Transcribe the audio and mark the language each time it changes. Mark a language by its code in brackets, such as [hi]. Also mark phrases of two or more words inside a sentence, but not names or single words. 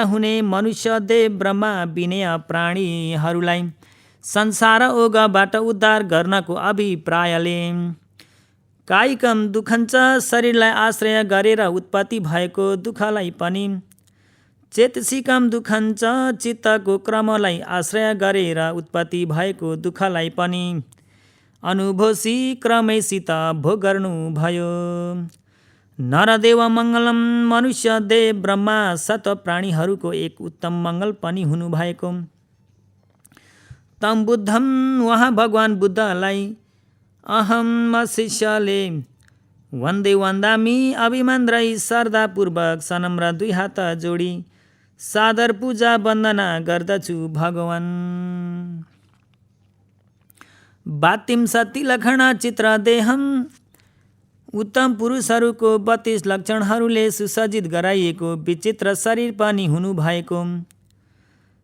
[ne] हुने मनुष्य देव ब्रह्मा विनय प्राणीहरूलाई संसार ओघबाट उद्धार गर्नको अभिप्रायले [pi] कायिकम दुःखञ्च [ne] शरीरलाई आश्रय गरेर उत्पत्ति भएको दुःखलाई पनि [pi] चेतसिकम दुःखञ्च [ne] चित्तको क्रमलाई आश्रय गरेर उत्पत्ति भएको दुःखलाई पनि अनुभूषि क्रमैसित भोग गर्नु भयो। [pi] नरदेव मङ्गलम [ne] मनुष्य देव ब्रह्मा सत्व प्राणीहरूको एक उत्तम मङ्गल पनि हुनुभएको। [pi] तम बुद्धम [ne] उहाँ भगवान बुद्धलाई अहम शिष्यले [pi] वन्दे वन्दामी [ne] अभिमान रही श्रद्धापूर्वक सनम्र 2 हात जोडी सादर पूजा वन्दना गर्दछु भगवान। [pi] बातिम सती लक्षण चित्र देहम [ne] उत्तम पुरुषहरूको 32 लक्षणहरूले सुसज्जित गराइएको विचित्र शरीर पनि हुनु भएको।